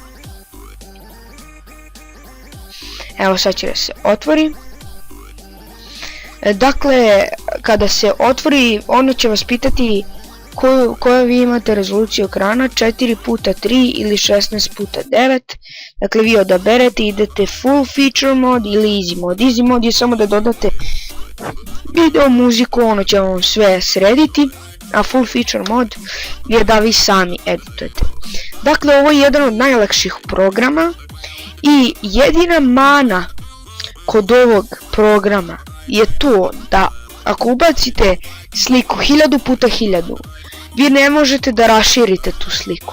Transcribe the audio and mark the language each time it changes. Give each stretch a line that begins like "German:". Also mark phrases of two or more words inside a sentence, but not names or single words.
Serbian: Evo, sad će da se otvori. Dakle, kada se otvori, ono će vas pitati koju vi imate rezoluciju ekrana, 4x3 ili 16x9. Dakle, vi odaberete, idete
English: full feature
Serbian: mod ili easy mod. Easy mod je samo da dodate video, muziku, ono će vam sve srediti, a
English: full feature
Serbian: mod je da vi sami editujete. Dakle, ovo je jedan od najlakših programa i jedina mana kod ovog programa je to da ako ubacite sliku 1000x1000, vi ne možete da raširite tu sliku.